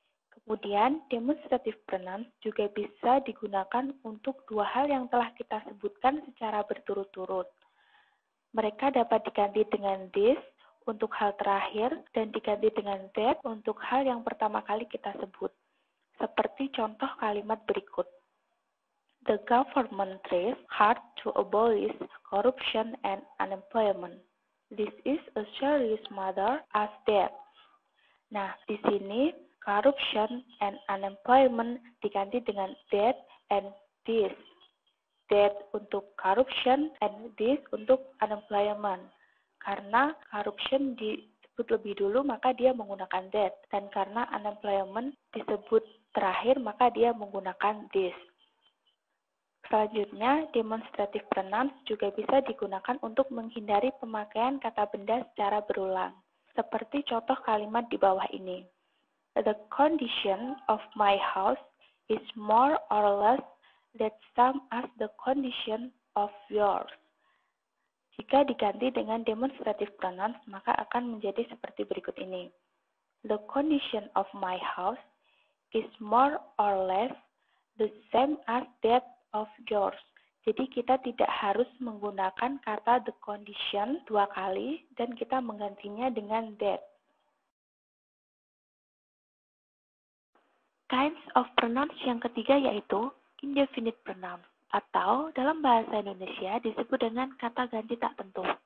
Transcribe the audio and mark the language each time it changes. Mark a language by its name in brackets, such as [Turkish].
[Indonesian] Kemudian, demonstrative pronouns juga bisa digunakan untuk dua hal yang telah kita sebutkan secara berturut-turut. Mereka dapat diganti dengan this untuk hal terakhir dan diganti dengan that untuk hal yang pertama kali kita sebut. Seperti contoh kalimat berikut. [English] The government tries hard to abolish corruption and unemployment. This is a serious matter as that. [Indonesian] Nah, di sini [English] corruption and unemployment [Indonesian] diganti dengan [English] that and this. That untuk corruption and this untuk unemployment. [Indonesian] Karena corruption disebut lebih dulu, maka dia menggunakan that. Dan karena unemployment disebut terakhir, maka dia menggunakan this. Selanjutnya, demonstrative pronouns juga bisa digunakan untuk menghindari pemakaian kata benda secara berulang. Seperti contoh kalimat di bawah ini. [English] The condition of my house is more or less the same as the condition of yours. [Indonesian] Jika diganti dengan demonstrative pronouns, maka akan menjadi seperti berikut ini. [English] The condition of my house is more or less the same as that of yours. [Indonesian] Jadi kita tidak harus menggunakan kata [English] the condition [Indonesian] 2 kali dan kita menggantinya dengan that. [English] Kinds of pronouns [Indonesian] yang ketiga yaitu indefinite pronouns atau dalam bahasa Indonesia disebut dengan kata ganti tak tentu.